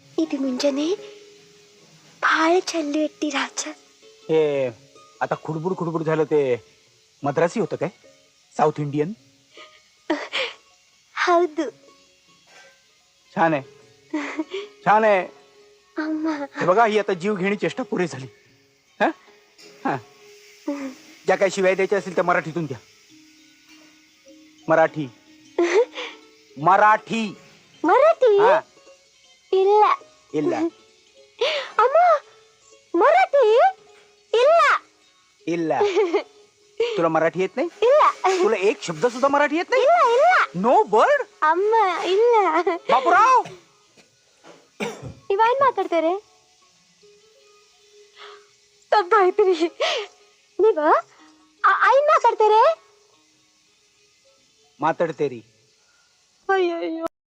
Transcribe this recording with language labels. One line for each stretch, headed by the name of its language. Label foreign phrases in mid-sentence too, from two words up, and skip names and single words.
Kannada: ಇದು ಮುಂಜಾನೆ ಭಾಳ ಚಂದ ಇಟ್ಟಿ ರಾಜ.
Marathi: हे आता खुडबुड खुडबुड झालं ते मद्रासी होतं काय? साऊथ इंडियन?
Kannada: ಹೌದು
Marathi: छान आहे, छान आहे.
Kannada: ಅಮ್ಮ.
Marathi: हे बघा, ही आता जीव घेणी चेष्टा पुरी झाली. हा हा, ज्या काही शिवाय द्यायच्या असतील त्या मराठीतून द्या. मराठी मराठी.
Kannada: ಮರಾಠಿ
Marathi: हा
Kannada: ಇಲ್ಲ. ಇಲ್ಲ ಅಮ್ಮ ಮರಾಠಿ ಇಲ್ಲ. ಇಲ್ಲ.
Marathi: तुला मराठी येत नाही?
Kannada: ಇಲ್ಲ
Marathi: तुला एक शब्द सुद्धा मराठी येत नाही?
Kannada: ಇಲ್ಲ ಇಲ್ಲ.
English: no word.
Kannada: ಅಮ್ಮ ಇಲ್ಲ. बापूराव, ನೀವೇನ್ ಮಾತಾಡ್ತಾರೆ? ತಪ್ಪ ಆಯ್ತ್ರಿ. ನೀವು ಏನ್ ಮಾತಾಡ್ತಾರೆ? मातड तेरी. ಅಯ್ಯಯ್ಯೋ.